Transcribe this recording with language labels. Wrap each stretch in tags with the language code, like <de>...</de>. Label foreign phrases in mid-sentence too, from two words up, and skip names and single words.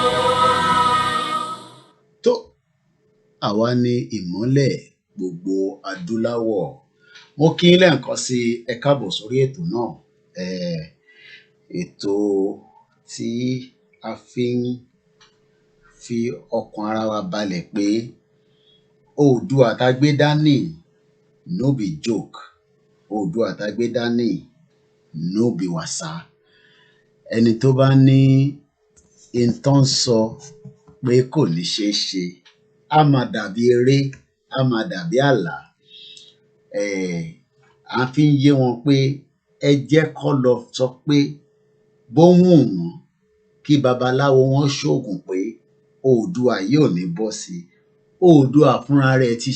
<yo>Tó àwa ni ìmọ́lẹ̀ gbogbo adúláwọ̀. Mo kí yín lẹ́ẹ̀kan sí ẹ káàbọ̀ sórí ètò náà. Ètò tí a fi ń fi ọkàn ara wa balẹ̀ pé Oòduà tá gbé dání</yo> <pcm>no be joke,</pcm> <yo>Oòduà tá gbé dání</yo> <pcm>no be</pcm> <yo>wàsá. Ẹni tó bá ní ìtàn sọ pé kò ní ṣeé ṣe á máa dàbí eré á máa dàbí àlá a fi ń yé wọn pé ẹ jẹ́ kó lọ sọ pé bó wù wọ́n kí babaláwo wọn ṣoògùn pé Oòduà yìí ò ní bọ́ sí i Oòduà fúnra rẹ̀ ti</yo>